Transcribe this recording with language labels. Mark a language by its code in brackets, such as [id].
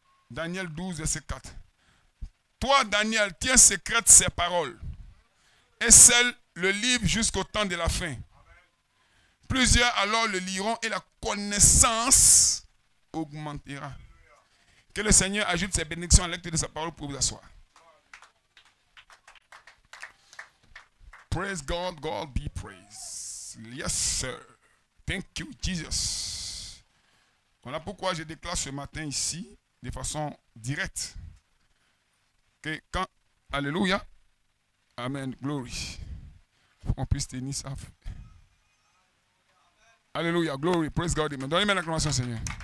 [fr] Daniel 12, verset 4. Toi, Daniel, tiens secrète ces paroles et scelle le livre jusqu'au temps de la fin. Plusieurs alors le liront et la connaissance augmentera. Que le Seigneur ajoute ses bénédictions à la lecture de sa parole pour vous asseoir. [en] Praise God, God be praised. Yes, sir. Thank you, Jesus. [fr] Voilà pourquoi je déclare ce matin ici, de façon directe, que quand, alléluia, amen, glory, on puisse tenir ça. Alléluia, [en] glory, praise God, amen. [fr] Donnez-moi l'acclamation, Seigneur.